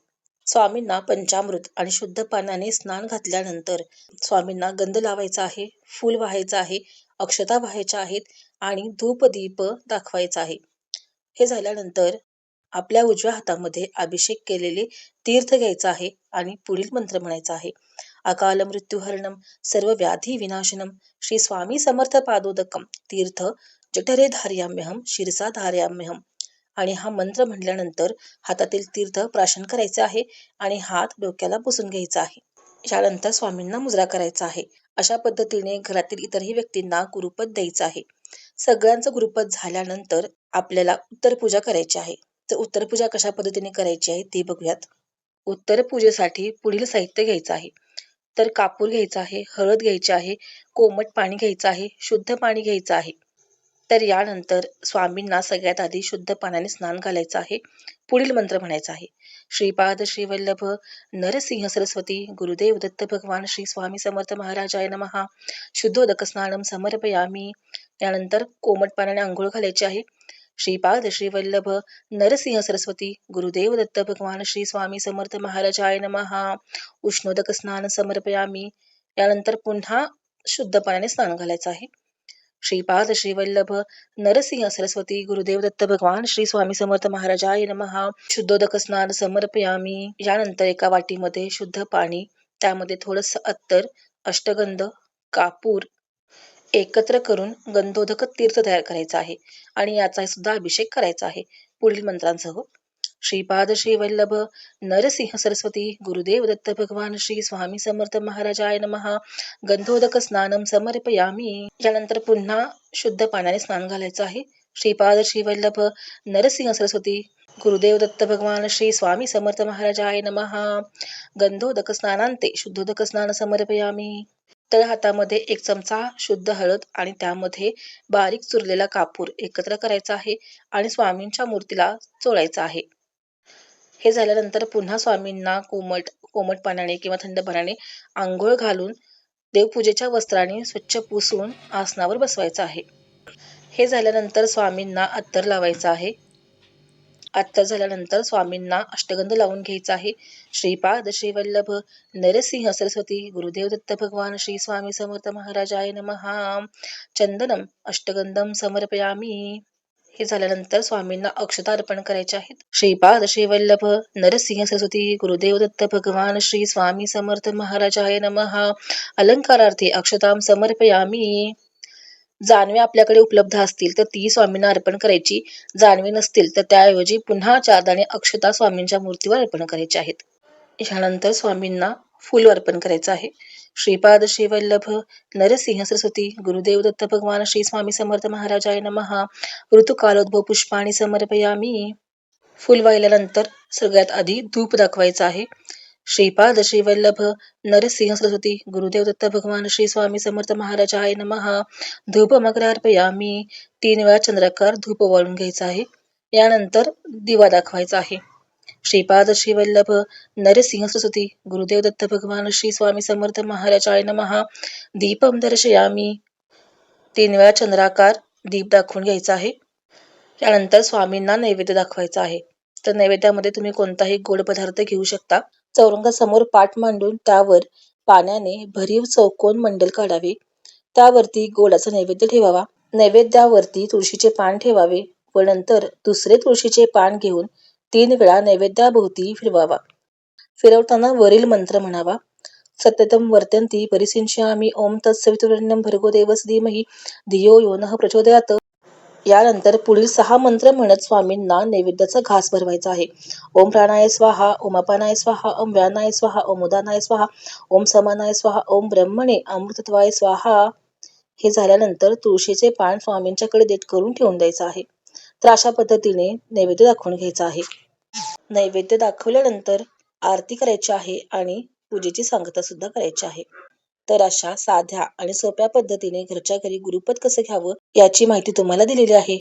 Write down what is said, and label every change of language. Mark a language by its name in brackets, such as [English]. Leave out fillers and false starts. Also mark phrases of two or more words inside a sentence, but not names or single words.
[Marathi] स्वामींना पंचामृत आणि शुद्ध पाण्याने स्नान घातल्यानंतर स्वामींना गंध लावायचा आहे, फूल वाहायचं आहे, अक्षता वाहायच्या आहेत आणि धूपदीप दाखवायचा आहे. हे झाल्यानंतर आपल्या उजव्या हातामध्ये अभिषेक केलेले तीर्थ घ्यायचं आहे आणि पुढील मंत्र म्हणायचा आहे. [Sanskrit] अकाल मृत्युहरणम सर्व व्याधी विनाशनम श्री स्वामी समर्थ पादोदकम तीर्थ जठरे धार्याम्यहम शिरसा धार्याम्यहम. [Marathi] आणि हा मंत्र म्हटल्यानंतर हातातील तीर्थ प्राशन करायचे आहे आणि हात डोक्याला पुसून घ्यायचा आहे. यानंतर स्वामींना मुजरा करायचा आहे. अशा पद्धतीने घरातील इतरही व्यक्तींना गुरुपद द्यायचं आहे. सगळ्यांचं गुरुपद झाल्यानंतर आपल्याला उत्तर पूजा करायची आहे. तर उत्तर पूजा कशा पद्धतीने करायची आहे ते बघूयात. उत्तर पूजेसाठी पुढील साहित्य घ्यायचं आहे. तर कापूर घ्यायचा आहे, हळद घ्यायची आहे, कोमट पाणी घ्यायचं आहे, शुद्ध पाणी घ्यायचं आहे. तर यानंतर स्वामींना सगळ्यात आधी शुद्ध पाण्याने स्नान घालायचं आहे. पुढील मंत्र म्हणायचा आहे. [Sanskrit] श्रीपाद श्रीवल्लभ नरसिंह सरस्वती गुरुदेव दत्त भगवान श्री स्वामी समर्थ महाराजाय नमः शुद्धोदक स्नानम समर्पयामी. [Marathi] यानंतर कोमट पाण्याने आंघोळ घालायची आहे. [Sanskrit] श्रीपाद श्रीवल्लभ नरसिंह सरस्वती गुरुदेव दत्त भगवान श्री स्वामी समर्थ महाराजाय नमः उष्णोदक स्नान समर्पयामी. [Marathi] यानंतर पुन्हा शुद्ध पाण्याने स्नान घालायचं आहे. [Sanskrit] श्रीपाद श्रीवल्लभ नरसिंह सरस्वती गुरुदेव दत्त भगवान श्री स्वामी समर्थ महाराजाय नमः शुद्धोदक स्नान समर्पयामी. [Marathi] यानंतर एका वाटीमध्ये शुद्ध पाणी, त्यामध्ये थोडस अत्तर, अष्टगंध, कापूर एकत्र करून गंधोदक तीर्थ तयार करायचा आहे आणि याचा सुद्धा अभिषेक करायचा आहे पुढील मंत्रांसह. [Sanskrit] श्रीपाद श्रीवल्लभ नरसिंह सरस्वती गुरुदेव दत्त भगवान श्री स्वामी समर्थ महाराजाय नमः गंधोदक स्नानम समर्पयामी. [Marathi] यानंतर पुन्हा शुद्ध पाण्याने स्नान घालायचं आहे. [Sanskrit] श्रीपाद श्रीवल्लभ नरसिंह सरस्वती गुरुदेव दत्त भगवान श्री स्वामी समर्थ महाराजाय नमः गंधोदक स्नानांते शुद्धोदक स्नान समर्पयामी. [Marathi] तळ हातामध्ये 1 चमचा शुद्ध हळद आणि त्यामध्ये बारीक चुरलेला कापूर एकत्र करायचा आहे आणि स्वामींच्या मूर्तीला चोळायचा आहे. हे झाल्यानंतर पुन्हा स्वामींना कोमट पाण्याने किंवा थंड पाण्याने आंघोळ घालून देवपूजेच्या वस्त्राने स्वच्छ पुसून आसनावर बसवायचं आहे. हे झाल्यानंतर स्वामींना अत्तर लावायचं आहे. अत्तर झाल्यानंतर स्वामींना अष्टगंध लावून घ्यायचा आहे. [Sanskrit] श्रीपाद श्रीवल्लभ नरसिंह सरस्वती गुरुदेव दत्त भगवान श्री स्वामी समर्थ महाराजाय नमः चंदनम अष्टगंधम समर्पयामी. [Marathi] हे झाल्यानंतर स्वामींना अक्षता अर्पण करायच्या आहेत. [Sanskrit] श्रीपाद श्रीवल्लभ नरसिंह सरस्वती गुरुदेव दत्त भगवान श्री स्वामी समर्थ महाराजाय नमः अलंकारार्थी अक्षताम समर्पयामी. [Marathi] जानवे आपल्याकडे उपलब्ध असतील तर ती स्वामींना अर्पण करायची. जानवे नसतील तर त्याऐवजी पुन्हा 4 दाणे अक्षता स्वामींच्या मूर्तीवर अर्पण करायचे आहेत. यानंतर स्वामींना फूल अर्पण करायचं आहे. [Sanskrit] श्रीपाद श्रीवल्लभ नरसिंह सरस्वती गुरुदेव दत्त भगवान श्री स्वामी समर्थ महाराजाय नमः ऋतुकालोद्भव पुष्पाणी समर्पयामी. [Marathi] फुल वाहिल्यानंतर सगळ्यात आधी धूप दाखवायचा आहे. [Sanskrit] श्रीपाद श्रीवल्लभ नरसिंह सरस्वती गुरुदेव दत्त भगवान श्री स्वामी समर्थ महाराजाय नमः धूपमग्र अर्पयामी. [Marathi] 3 वेळा चंद्राकार धूप वाळून घ्यायचा आहे. यानंतर दिवा दाखवायचा आहे. [Sanskrit] श्रीपाद श्रीवल्लभ नरसिंह सरस्वती गुरुदेव दत्त भगवान श्री स्वामी समर्थ महाराजाय नमः. दीपम दर्शयामी. [Marathi] 3 वेळा चंद्राकार दीप दाखवून घ्यायचा आहे. त्यानंतर स्वामींना नैवेद्य दाखवायचा आहे. तर नैवेद्यामध्ये तुम्ही कोणताही गोड पदार्थ घेऊ शकता. चौरंगासमोर पाट मांडून त्यावर पाण्याने भरीव चौकोन मंडल काढावे. त्यावरती गोडाचा नैवेद्य ठेवावा. नैवेद्यावरती तुळशीचे पान ठेवावे व नंतर दुसरे तुळशीचे पान घेऊन 3 वेळा नैवेद्याभोवती फिरवावा. फिरवताना वरील मंत्र म्हणावा. [Sanskrit] सत्यतम वर्तन्ति परिसिंच्यामि ओम तत्सवितुर्वरेण्यं भर्गो देवस्य धीमहि धियो यो नः प्रचोदयात्. [Marathi] यानंतर पुढील 6 मंत्र म्हणत स्वामींना नैवेद्याचा घास भरवायचा आहे. [Sanskrit] ओम प्राणाय स्वाहा, ओम अपानाय स्वाहा, ओम व्यानाय स्वाहा, ओम उदानाय स्वाहा, ओम समानाय स्वाहा, ओम ब्रह्मणे अमृतत्वाय स्वाहा. [Marathi] हे झाल्यानंतर तुळशीचे पान स्वामींच्याकडे देठ करून ठेवून द्यायचं आहे. तर अशा पद्धतीने नैवेद्य दाखवून घ्यायचा आहे. नैवेद्य दाखवल्यानंतर आरती करायची आहे आणि पूजेची सांगता सुद्धा करायची आहे. तर अशा साध्या आणि सोप्या पद्धतीने घरच्या घरी गुरुपद कसं घ्यावं याची माहिती तुम्हाला दिलेली आहे.